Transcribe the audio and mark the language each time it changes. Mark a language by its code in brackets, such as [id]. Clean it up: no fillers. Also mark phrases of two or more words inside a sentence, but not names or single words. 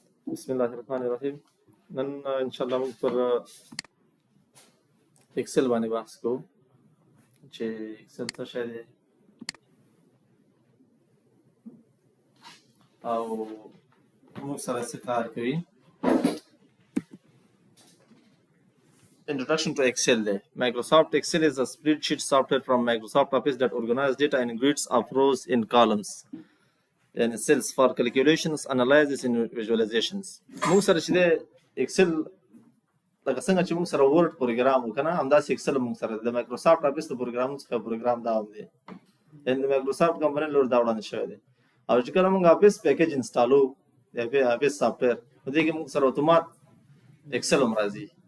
[ar] بسم الله الرحمن الرحیم. [ps] نن [ar] ان شاء الله [ps] موږ پر اکسل باندې بحث کوو چې اکسل څه شی دی او موږ سره څه کار کوي. [en] Introduction to Excel day. Microsoft Excel is a spreadsheet software from Microsoft Office that organizes data in grids of rows in columns and cells for calculations, analysis and visualizations. [ps] موږ سره چې د Excel لکه څنګه چې موږ سره ورډ پروګرام وکنه همداسې Excel موږ سره د Microsoft Office د پروګرام څخه پروګرام دا دی. ان Microsoft کمپنی لور دا وړاندې شوی دی. او چې کله موږ Office پیکیج انسټالو د Office سافټویر په دې کې موږ سره اتومات Excel هم راځي.